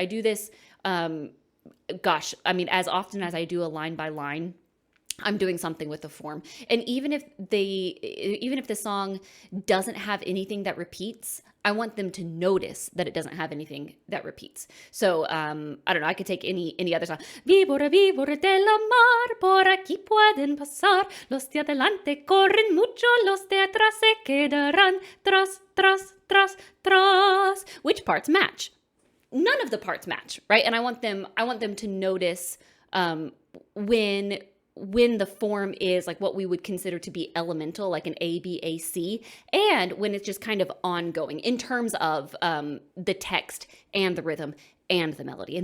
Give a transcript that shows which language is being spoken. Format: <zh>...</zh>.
<en>I do this, as often as I do a line by line, I'm doing something with the form. And even if the song doesn't have anything that repeats, I want them to notice that it doesn't have anything that repeats. So, I don't know, I could take any other song.</en> <es>Víbora, víbora de la mar, por aquí pueden pasar. Los de adelante corren mucho, los de atrás se quedarán. Tras, tras, tras, tras.</es> <en>Which parts match? None of the parts match, right? And I want them to notice when the form is like what we would consider to be elemental, like an A, B, A, C, and when it's just kind of ongoing in terms of the text and the rhythm and the melody.</en>